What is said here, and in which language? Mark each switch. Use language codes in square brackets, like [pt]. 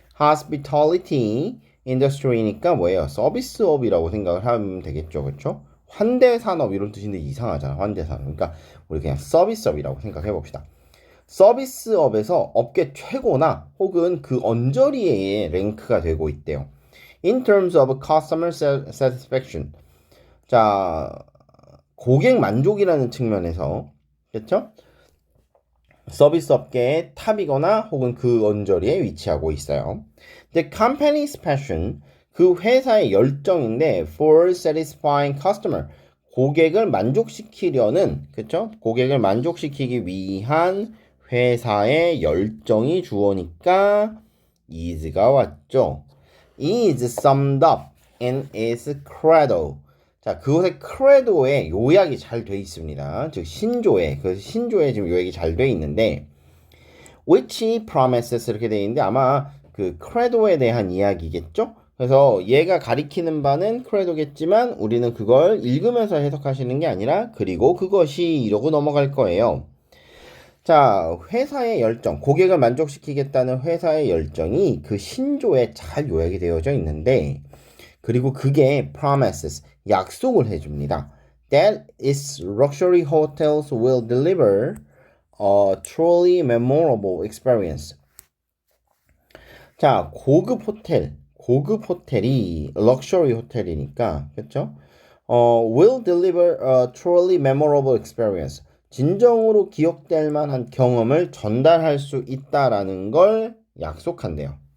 [ko] hospitality industry니까 뭐예요? 서비스업이라고 생각을 하면 되겠죠. 그렇죠? 환대산업 이런 뜻인데 이상하잖아. 환대산업. 그러니까 우리 그냥 서비스업이라고 생각해 봅시다. 서비스업에서 업계 최고나 혹은 그 언저리에 랭크가 되고 있대요. [en] in terms of customer satisfaction. [ko] 자, 고객 만족이라는 측면에서, 그렇죠? 서비스 업계의 탑이거나 혹은 그 언저리에 위치하고 있어요. [en] The company's passion, [ko] 그 회사의 열정인데 [en] for satisfying customer, [ko] 고객을 만족시키려는, 그렇죠? 고객을 만족시키기 위한 회사의 열정이 주어니까 is가 왔죠. [en] is summed up in its credo. [ko] 자, 그것의 크레도에 요약이 잘 돼 있습니다. 즉 신조에, 그래서 신조에 지금 요약이 잘 돼 있는데 [en] which promises [ko] 이렇게 돼 있는데 아마 그 크레도에 대한 이야기겠죠? 그래서 얘가 가리키는 바는 크레도겠지만 우리는 그걸 읽으면서 해석하시는 게 아니라 그리고 그것이 이러고 넘어갈 거예요. 자, 회사의 열정, 고객을 만족시키겠다는 회사의 열정이 그 신조에 잘 요약이 되어져 있는데 그리고 그게 promises, 약속을 해줍니다. [en] That its luxury hotels will deliver a truly memorable experience. [ko] 자, 고급 호텔이 럭셔리 호텔이니까, 그렇죠? [en] will deliver a truly memorable experience. [ko] 진정으로 기억될 만한 경험을 전달할 수 있다라는 걸 약속한대요.